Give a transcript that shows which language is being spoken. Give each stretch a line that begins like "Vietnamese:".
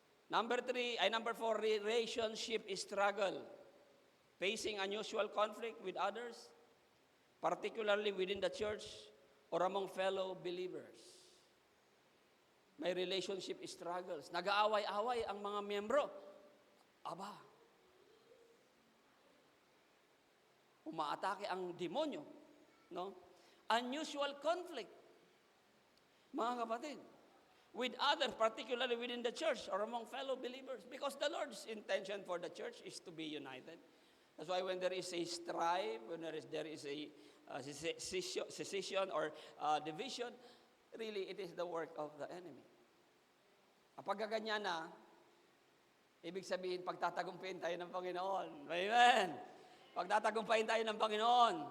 English: Number 4, relationship struggle. Facing unusual conflict with others, particularly within the church or among fellow believers.
Filipino: May relationship struggles. Nag-aaway-away ang mga miyembro. Aba, umaatake ang demonyo.
English: No? Unusual conflict.
Filipino: Mga kapatid,
English: with others, particularly within the church or among fellow believers. Because the Lord's intention for the church is to be united. That's why when there is a strife, when there is a secession or division, really it is the work of the enemy.
Filipino: Kapag ganyan na, ibig sabihin, pagtatagumpayin tayo ng Panginoon. Amen. Pagtatagumpayin tayo ng Panginoon.